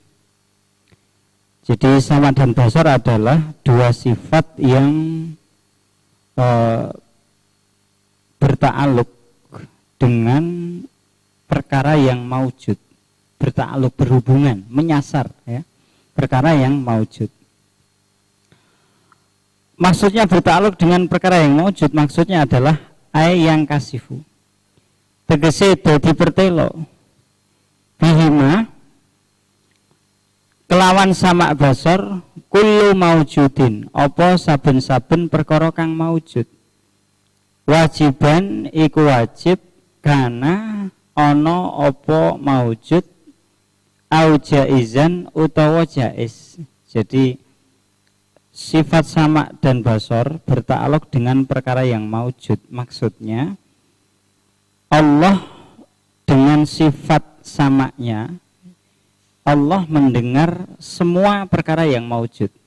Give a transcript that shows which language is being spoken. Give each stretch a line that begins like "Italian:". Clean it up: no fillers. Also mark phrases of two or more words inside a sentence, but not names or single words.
Indonesian: Jadi sama dan basar adalah dua sifat yang berta'alluq dengan perkara yang maujud, berta'alluq, berhubungan, menyasar, ya, perkara yang maujud. Maksudnya berta'alluq dengan perkara yang maujud, maksudnya adalah ai yang kasifu,
Javanese: tegese dadi pertelo bihima kelawan sama basar
Arabic: كل موجود
Javanese: apa saben-saben perkara kang maujud. Wajiban iku wajib kana ana apa maujud
Arabic: أو جائزا
Javanese: utawa jaiz.
Indonesian: Jadi sifat sama dan basar berta'alluq dengan perkara yang maujud. Maksudnya Allah dengan sifat samanya, Allah mendengar semua perkara yang maujud.